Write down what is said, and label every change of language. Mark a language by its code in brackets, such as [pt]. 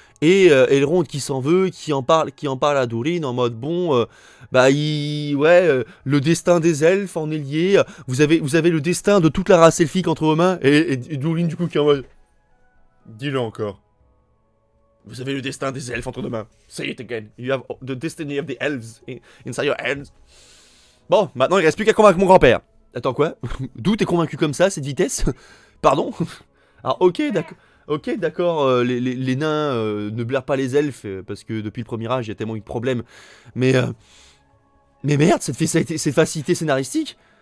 [fr] Et Elrond qui s'en veut, qui en parle à Durin en mode bon, le destin des elfes en est lié. Vous avez le destin de toute la race elfique entre vos mains. Et Durin du coup qui est en mode, dis-le encore. Vous avez le destin des elfes entre vos mains. [en] Say it again. You have the destiny of the elves inside your hands. [fr] Bon, maintenant il reste plus qu'à convaincre mon grand-père. Attends quoi? D'où t'es convaincu comme ça, cette vitesse? Pardon? Alors ok, d'accord. Ok, d'accord, les nains ne blairent pas les elfes, parce que depuis le premier âge, il y a tellement eu de problèmes. Mais merde, cette facilité scénaristique.